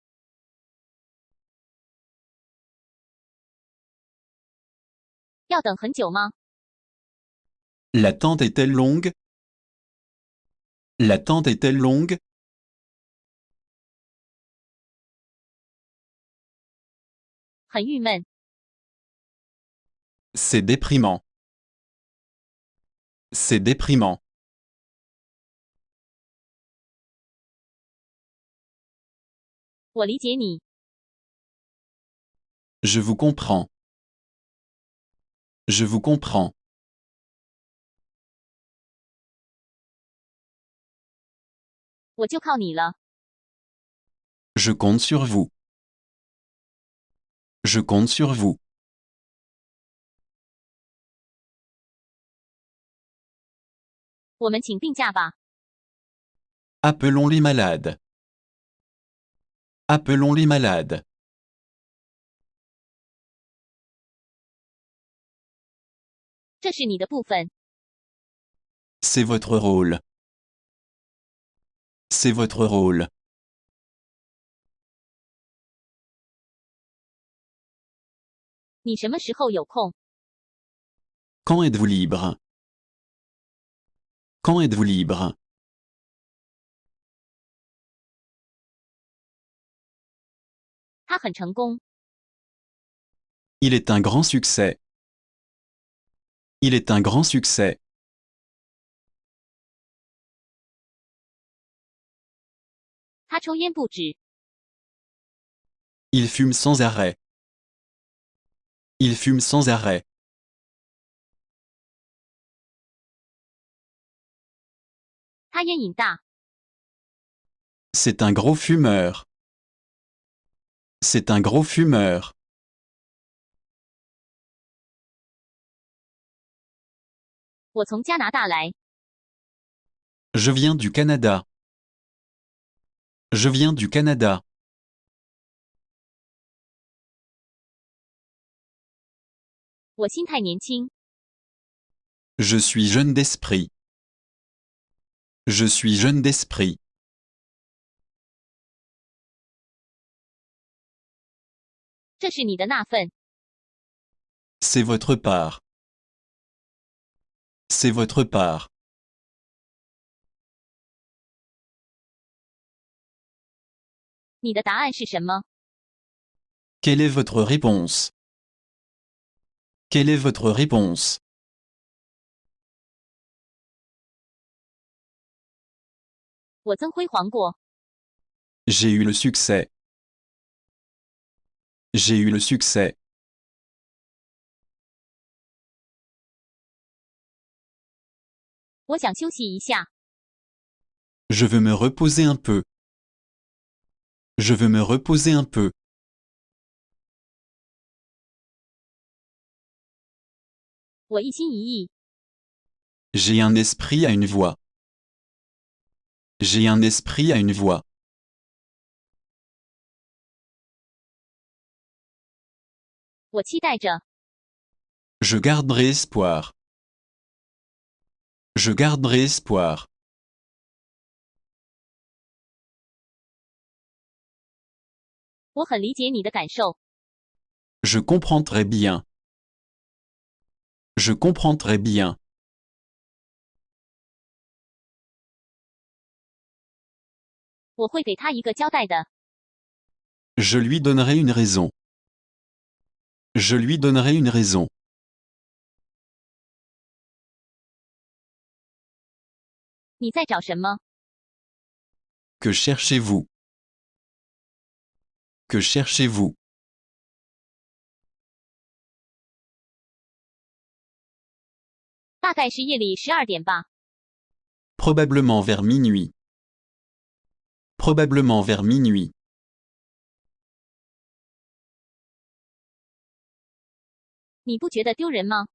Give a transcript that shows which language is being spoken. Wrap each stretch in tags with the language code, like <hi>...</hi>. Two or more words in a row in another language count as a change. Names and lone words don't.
<zh>要等很久吗？</zh> <fr>L'attente est-elle longue? L'attente est-elle longue?</fr> <zh>很郁闷。</zh> <fr>C'est déprimant. C'est déprimant.</fr> <zh>我理解你。</zh> <fr>Je vous comprends. Je vous comprends.</fr> <zh>我就靠你了。</zh> <fr>Je compte sur vous. Je compte sur vous.</fr> <zh>我们请病假吧。</zh> <fr>Appelons les malades. Appelons les malades.</fr> <zh>这是你的部分。</zh> <fr>C'est votre rôle. C'est votre rôle.</fr> <zh>你什么时候有空？</zh> <fr>Quand êtes-vous libre? Quand êtes-vous libre?</fr> <zh>他很成功。</zh> <fr>Il est un grand succès. Il est un grand succès.</fr> <zh>他抽烟不止。</zh> <fr>Il fume sans arrêt. Il fume sans arrêt.</fr> <zh>他烟瘾大。</zh> <fr>C'est un gros fumeur. C'est un gros fumeur.</fr> <zh>我从加拿大来。</zh> <fr>Je viens du Canada. Je viens du Canada.</fr> <zh>我心态年轻。</zh> <fr>Je suis jeune d'esprit. Je suis jeune d'esprit.</fr> <zh>这是你的那份。</zh> <fr>C'est votre part. C'est votre part.</fr> <zh>你的答案是什么？</zh> <fr>Quelle est votre réponse? Quelle est votre réponse?</fr> <zh>我曾辉煌过。</zh> <fr>J'ai eu le succès. J'ai eu le succès.</fr> <zh>我想休息一下。</zh> <fr>Je veux me reposer un peu. Je veux me reposer un peu.</fr> <zh>我一心一意。</zh> <fr>J'ai un esprit à une voix. J'ai un esprit à une voix.</fr> <zh>我期待着。</zh> <fr>Je garderai espoir. Je garderai espoir.</fr> <zh>我很理解你的感受。</zh> <fr>Je comprends très bien. Je comprends très bien.</fr> <zh>我会给他一个交代的。</zh> <fr>Je lui donnerai une raison. Je lui donnerai une raison.</fr> <zh>你在找什么？</zh> <fr>Que cherchez-vous? Que cherchez-vous?</fr> <zh>大概是夜里12点吧。</zh> <fr>Probablement vers minuit. Probablement vers minuit.</fr> <zh>你不觉得丢人吗？</zh>